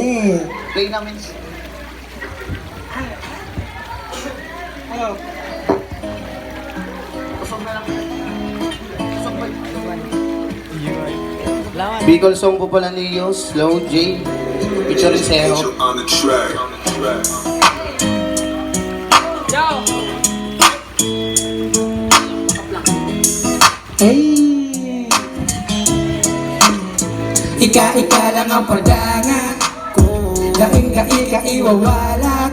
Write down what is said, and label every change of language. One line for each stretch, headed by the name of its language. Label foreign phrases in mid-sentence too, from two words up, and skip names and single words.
Filipino: Play namin. Hello. Usog na lang. Usog ba? Bicol song po pala ni Yos, Slow J.
English: Featuring Seho. On the track. Hey!
Bikol: Ika lang ang padangan ko, daing ka iwawalat.